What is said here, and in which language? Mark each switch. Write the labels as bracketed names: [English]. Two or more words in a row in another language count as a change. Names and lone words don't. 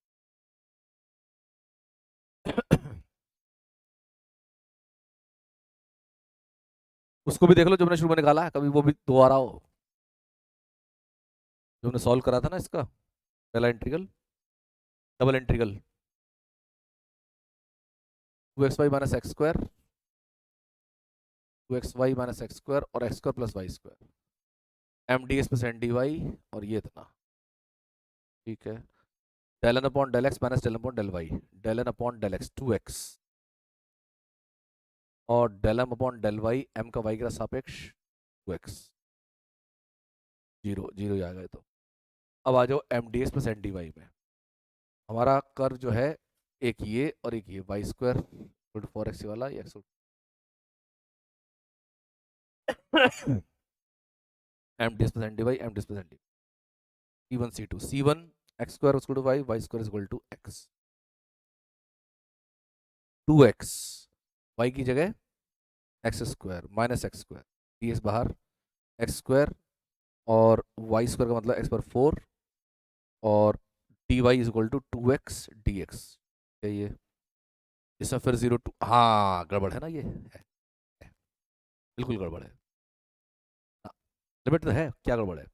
[Hindi] उसको भी देख लो जो मैंने शुरू में निकाला है, कभी वो भी दोबारा हो, जो हमने सॉल्व करा था ना इसका, पहला इंटीग्रल, [English] double integral 2x y - x² 2x y - x² और x² + y², mdx + ndy, [Hindi] और ये इतना, ठीक है, [English] del n upon del x minus del n upon del y, del n upon del x 2x, [Hindi] और [English] del m upon del y [Hindi] m का y के सापेक्ष 2x, जीरो जीरो आ गए। तो अब आ जाओ mdx + ndy में, हमारा कर्व जो है एक ये और एक ये y² 4x वाला, ये x [English] mdx + ndy mdx + ndy c1 c2 c1 x² = y y² = x [Hindi] 2x y की जगह [English] x² minus x² dx [Hindi] बाहर x² और y² का मतलब x/4, और dy = 2x dx, ये इसमें फिर 0 to, हाँ गड़बड़ है ना, ये है, बिल्कुल गड़बड़ है, लिमिट तो है, क्या गड़बड़ है।